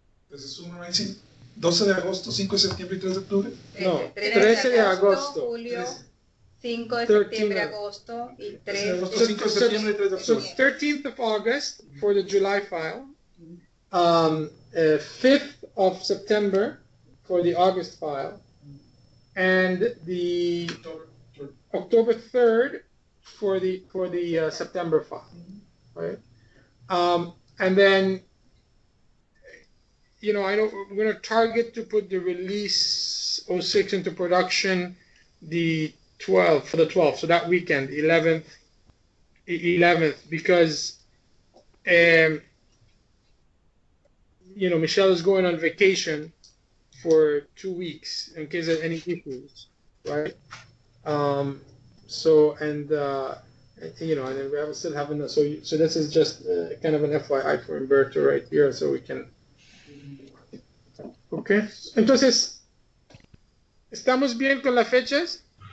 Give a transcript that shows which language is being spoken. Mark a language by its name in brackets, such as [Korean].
[Spanish] Entonces, 12 de agosto, 5 de septiembre y 3 de octubre. No, 13 de agosto. Julio, 5 de septiembre, agosto y 3 de agosto, 5 de septiembre y 3 de octubre. [English] So 13th of August for the July file. 5th of September for the August file. And the October 3rd for the September file, right? And then, I know we're going to target to put the release 06 into production the 12th, so that weekend, 11th, because Michelle is going on vacation for 2 weeks in case of any issues, right? And then we still haven't. So this is just kind of an FYI for Humberto right here, so we can. Okay. [Spanish] Entonces, ¿estamos bien con las fechas?